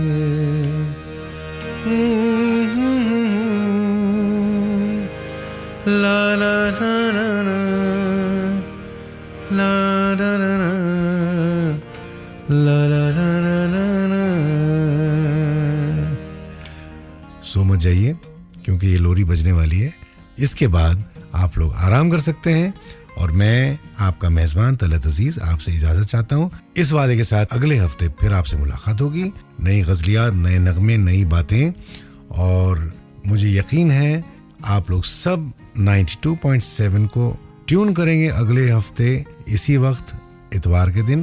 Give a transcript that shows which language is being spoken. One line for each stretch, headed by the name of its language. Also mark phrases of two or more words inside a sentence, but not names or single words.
Hindi: ला ला ला ला ला ला ला ला ला ला ला ला। सो मत जाइए क्योंकि ये लोरी बजने वाली है। इसके बाद आप लोग आराम कर सकते हैं और मैं आपका मेजबान तलत अजीज आपसे इजाजत चाहता हूँ इस वादे के साथ अगले हफ्ते फिर आपसे मुलाकात होगी। नई गजलियात, नए नगमे, नई बातें, और मुझे यकीन है आप लोग सब 92.7 को ट्यून करेंगे अगले हफ्ते इसी वक्त इतवार के दिन।